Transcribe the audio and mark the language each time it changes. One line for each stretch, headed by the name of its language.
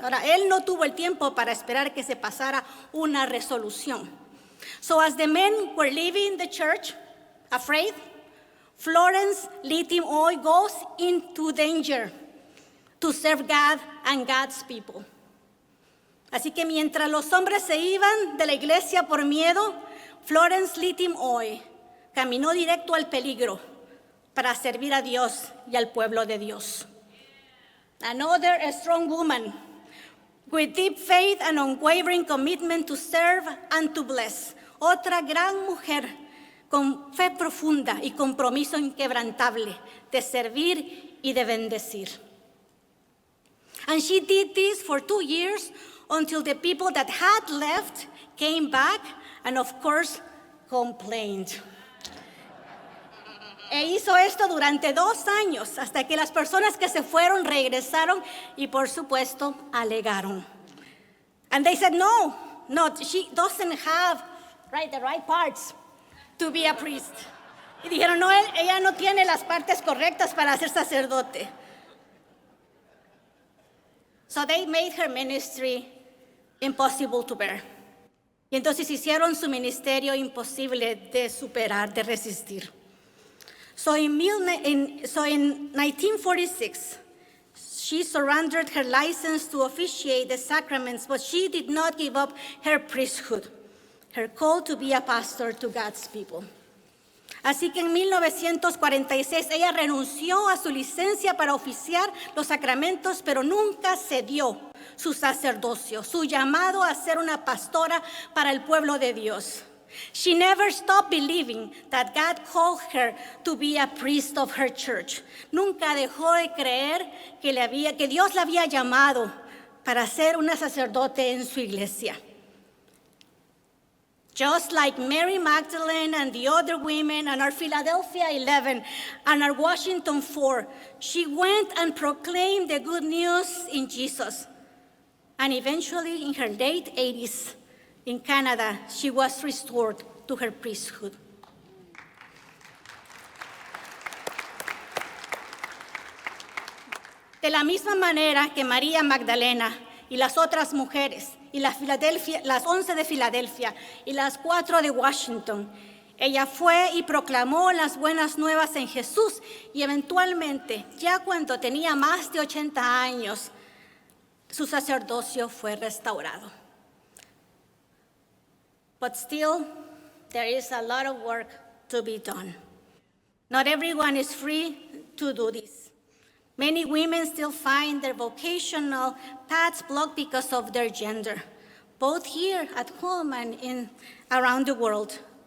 Spanish: Ahora, él no tuvo el tiempo para esperar que se pasara una resolución.
English: So as the men were leaving the church, afraid, Florence Lithium Oil goes into danger to serve God and God's people.
Spanish: Así que mientras los hombres se iban de la iglesia por miedo, Florence Lithium Oil caminó directo al peligro para servir a Dios y al pueblo de Dios.
English: Another strong woman with deep faith and unwavering commitment to serve and to bless.
Spanish: Otra gran mujer con fe profunda y compromiso inquebrantable de servir y de bendecir.
English: And she did this for 2 years until the people that had left came back and of course complained.
Spanish: E hizo esto durante 2 años, hasta que las personas que se fueron regresaron y por supuesto alegaron.
English: And they said, no, she doesn't have the right parts to be a priest.
Spanish: Y dijeron, no, ella no tiene las partes correctas para ser sacerdote.
English: So they made her ministry impossible to bear.
Spanish: Y entonces hicieron su ministerio imposible de superar, de resistir.
English: So in 1946, she surrendered her license to officiate the sacraments, but she did not give up her priesthood, her call to be a pastor to God's people.
Spanish: Así que en 1946 ella renunció a su licencia para oficiar los sacramentos, pero nunca cedió su sacerdocio, su llamado a ser una pastora para el pueblo de Dios.
English: She never stopped believing that God called her to be a priest of her church.
Spanish: Nunca dejó de creer que Dios la había llamado para ser una sacerdote en su iglesia.
English: Just like Mary Magdalene and the other women and our Philadelphia 11 and our Washington 4, she went and proclaimed the good news in Jesus. And eventually, in her late 80s, in Canada, she was restored to her priesthood.
Spanish: De la misma manera que María Magdalena y las otras mujeres, y las 11 de Filadelfia y las 4 de Washington, ella fue y proclamó las buenas nuevas en Jesús, y eventualmente, ya cuando tenía más de 80 años, su sacerdocio fue restaurado.
English: But still, there is a lot of work to be done. Not everyone is free to do this. Many women still find their vocational paths blocked because of their gender, both here at home and around the world.